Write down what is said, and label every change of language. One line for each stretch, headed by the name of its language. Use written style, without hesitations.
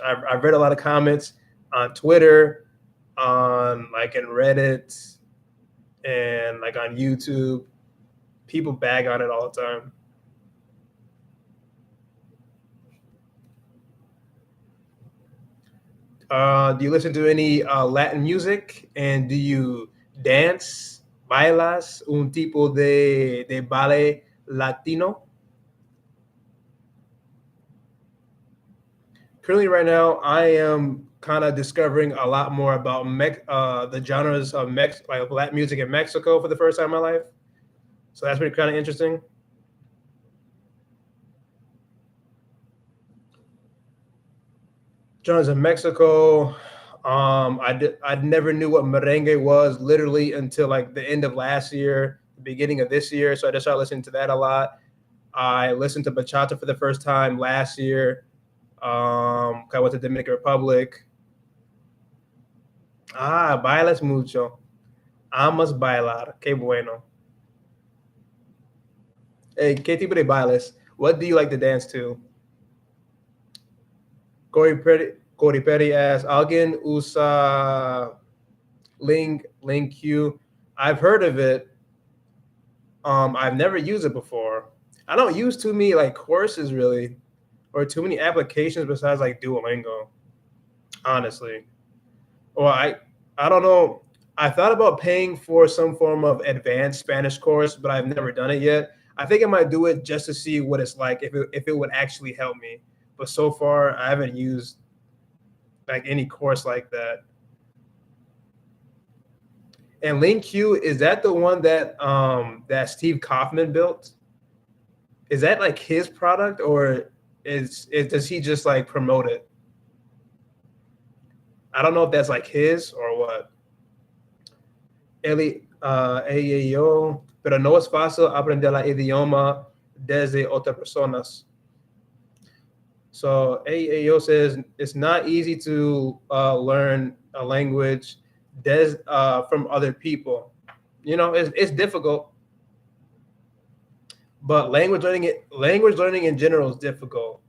English: I've read a lot of comments on Twitter, on like in Reddit, and like on YouTube. People bag on it all the time. Do you listen to any Latin music? And do you dance?
Spanish: ¿Bailas un tipo de baile latino?
English: Currently, right now, I am kind of discovering a lot more about the genres of like Latin music in Mexico for the first time in my life. So that's been kind of interesting. Genres in Mexico. I never knew what merengue was literally until like the end of last year, the beginning of this year. So I just started listening to that a lot. I listened to bachata for the first time last year. I went to Dominican Republic.
Spanish: Bailas mucho. Amas bailar. Qué bueno. Hey, ¿qué tipo de bailes?
English: What do you like to dance to?
Spanish: Corey Petty asks, ¿Alguien usa Link Q?
English: I've heard of it. I've never used it before. I don't use too many like courses really, or too many applications besides like Duolingo. Honestly, or I don't know. I thought about paying for some form of advanced Spanish course, but I've never done it yet. I think I might do it just to see what it's like if it would actually help me. But so far, I haven't used like any course like that. And LinkQ, is that the one that Steve Kaufman built? Is that like his product, or does he just like promote it? I don't know if that's like his or what.
Spanish: Yo, pero no es fácil aprender el idioma desde otras personas.
English: So AAO says it's not easy to learn a language from other people. It's difficult, but language learning in general is difficult.